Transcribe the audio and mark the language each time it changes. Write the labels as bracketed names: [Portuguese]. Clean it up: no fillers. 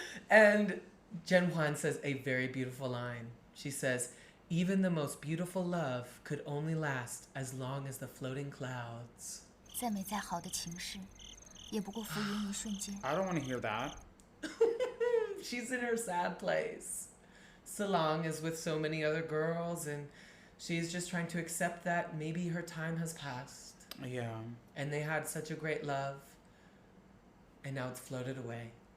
[English] And Zhen Huan says a very beautiful line. She says, even the most beautiful love could only last as long as the floating clouds. [Chinese] 再美再好的情事，也不过浮云一瞬间。 [English] I don't want to hear that. She's in her sad place. Salong is with so many other girls, and she's just trying to accept that maybe her time has passed. Yeah. And they had such a great love, and now it's floated away.